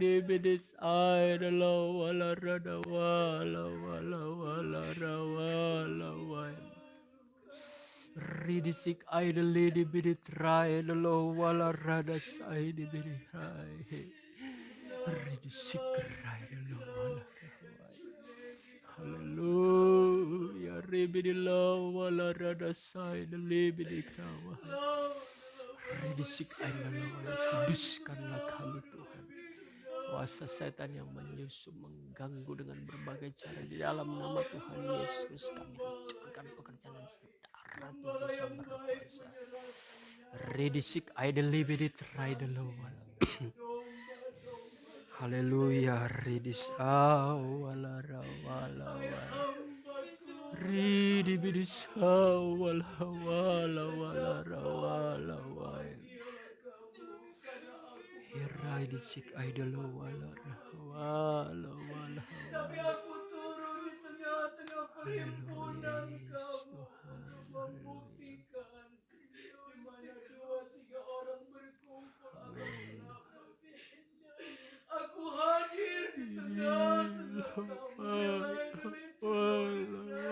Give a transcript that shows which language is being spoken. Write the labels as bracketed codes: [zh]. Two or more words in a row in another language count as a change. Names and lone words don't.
[id] bidis ay dalo wala rada wala wala. Ridisik ay dali di bidit ray dalo wala rada say di bidit ray. Ridisik ray dalo wala ray. Haleluya. Ribidilo wala rada say dali bidit ray. Ridisik ay dalo wala. Kuduskanlah kami Tuhan. Kuasa setan yang menyusup mengganggu dengan berbagai cara di dalam nama Tuhan Yesus kami hentikan pekerjaan dan saudara Tuhan Sang Berkuasa. Ridisik idly bidit raidelowal. Haleluya. Ridis awala rawala wala. Ridibidis awala wala wala rawala wala. Ridisik idolo wala wala wala. Tapi aku turun di tengah-tengah perhimpunan kamu membuktikan di mana 2-3 orang berkumpul atas namamu. Aku hadir di tengah-tengah kamu.